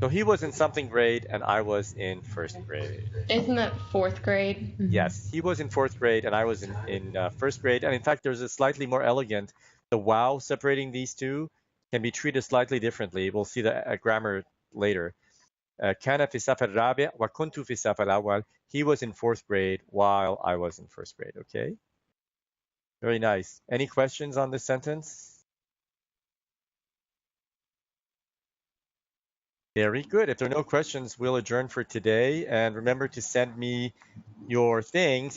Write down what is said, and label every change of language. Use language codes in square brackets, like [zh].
[en] So he was in something grade, and I was in first grade. Isn't that fourth grade? Yes, he was in fourth grade, and I was in first grade. And in fact, there's a slightly more elegant, the wow separating these two can be treated slightly differently. We'll see the grammar later. [ar] كان في الصف الرابع وكنت في الصف الأول. [en] He was in fourth grade while I was in first grade. Okay. Very nice. Any questions on this sentence? Very good. If there are no questions, we'll adjourn for today. And remember to send me your things.